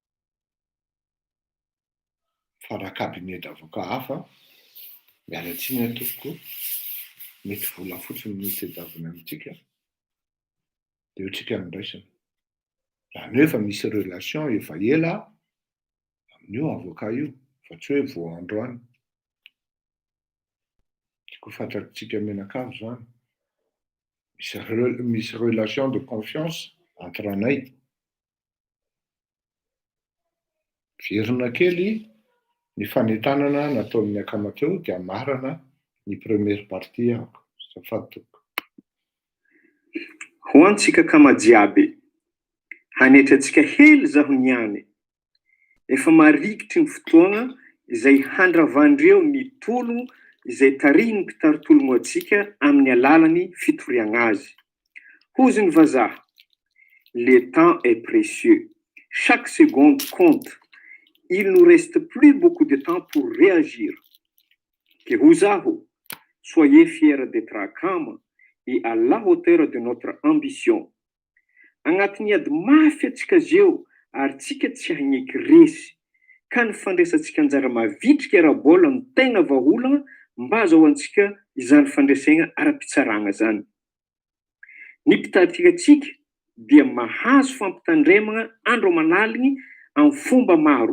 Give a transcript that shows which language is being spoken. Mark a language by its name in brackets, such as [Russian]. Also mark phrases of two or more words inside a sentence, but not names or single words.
[Malagasy] Fa raha [French] cabinet d'avocat [Malagasy] hafa, mialatsiny atoko, mety vola fotsiny ny tediavina amintsika de ohatsika mindraisana. Zany hoe efa misy relation efa ela amin'io avocat io, fa tsy hoe vao androany. Tiako fantatritsika menakavy zany, misy [French] relation de confiance entre [Malagasy] anay. Verina kely ny fanentanana nataon'ny akama teo de amarana ny [French] première partie [Malagasy] ako. Safatoko. Ho antsika kama jiaby, hanetratsika hely zaho niany. Efa marikitry ny fotoana izay handravandreo ny tolo izay tariny mpitarotologno atsika amin'ny alalany fitoriagna azy. Hozy ny vazaha, [French] le temps est précieux. Chaque seconde compte. Il nous reste plus beaucoup de temps pour réagir. Que Huzaho, soyez fiers d'être à Kama et à la hauteur de notre ambition. [Malagasy] Agnatiny ady mafy atsika zeo ary tsika tsy hagneky resy, ka ny fandraisantsika anjara mavitrika ara-bola ny tegna vahaolagna mba azaho antsika izany fandraisagna ara-pitsaragna zany. Ny mpitaritika dia mahazo fampitandremagna andro manaligny amin'ny fomba maro.